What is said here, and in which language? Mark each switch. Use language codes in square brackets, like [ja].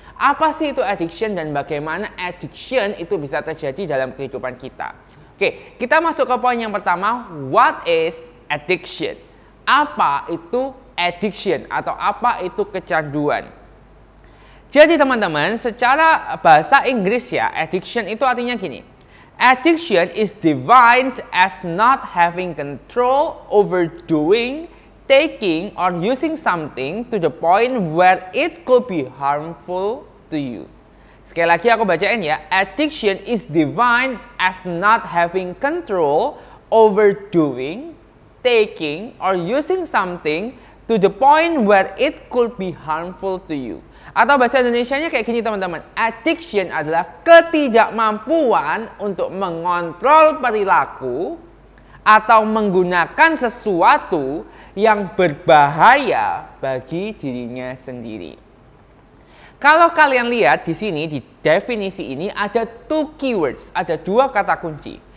[id] Apa sih itu addiction dan bagaimana addiction itu bisa terjadi dalam kehidupan kita? Oke, kita masuk ke poin yang pertama, [en] what is addiction. [id] Apa itu addiction atau apa itu kecanduan? Jadi teman-teman, secara bahasa Inggris ya, addiction itu artinya gini. [en] Addiction is defined as not having control over doing, taking, or using something to the point where it could be harmful to you. [id] Sekali lagi aku bacain ya. [en] Addiction is defined as not having control over doing, taking, or using something to the point where it could be harmful to you. [id] Atau bahasa Indonesianya kayak gini teman-teman. Addiction adalah ketidakmampuan untuk mengontrol perilaku atau menggunakan sesuatu yang berbahaya bagi dirinya sendiri. Kalau kalian lihat di sini, di definisi ini ada [en] two keywords, [id] ada dua kata kunci.